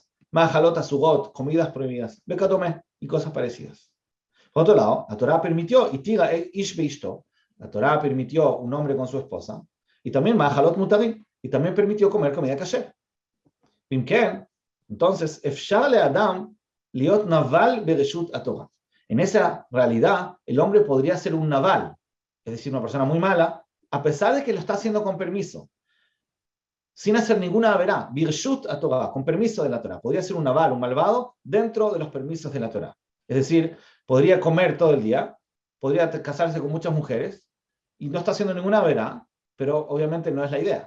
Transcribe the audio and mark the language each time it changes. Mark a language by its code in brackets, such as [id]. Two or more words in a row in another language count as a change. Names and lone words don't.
[he] מאכלות אסורות, [es] comidas prohibidas. Bekadome, y cosas parecidas. Por otro lado, la Torah permitió, y [he] התירה איש באשתו, [es] la Torah permitió un hombre con su esposa, y también [he] מאכלות מותרים, [es] y también permitió comer comida kasher. Bimken, entonces, [he] אפשר לאדם להיות נבל ברשות התורה. [es] En esa realidad, el hombre podría ser un naval, es decir, una persona muy mala, a pesar de que lo está haciendo con permiso, sin hacer ninguna averá, [he] ברשות התורה, [es] con permiso de la Torah. Podría ser un naval, un malvado, dentro de los permisos de la Torah. Es decir, podría comer todo el día, podría casarse con muchas mujeres, y no está haciendo ninguna averá, pero obviamente no es la idea.